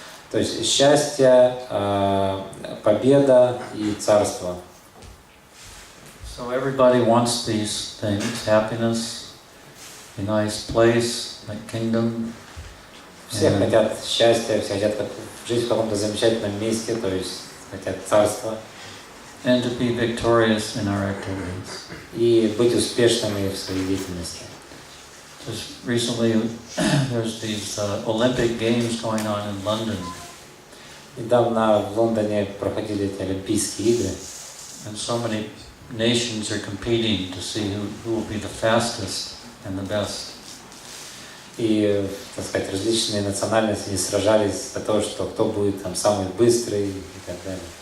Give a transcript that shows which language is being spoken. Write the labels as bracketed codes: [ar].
[ru] то есть счастье, победа и царство. [en] So everybody wants these things: happiness, a nice place, like kingdom. [ru] Все хотят счастья, все хотят жить в каком-то замечательном месте, то есть хотят царства. [en] And to be victorious in our activities. [ru] И быть успешными в своей деятельности. [en] Just recently, there's these Olympic Games going on in London. [ru] Недавно в Лондоне проходили эти Олимпийские игры. [en] And so many nations are competing to see who will be the fastest and the best. [ru] И, так сказать, различные национальности не сражались за то, что кто будет там самый быстрый и так далее.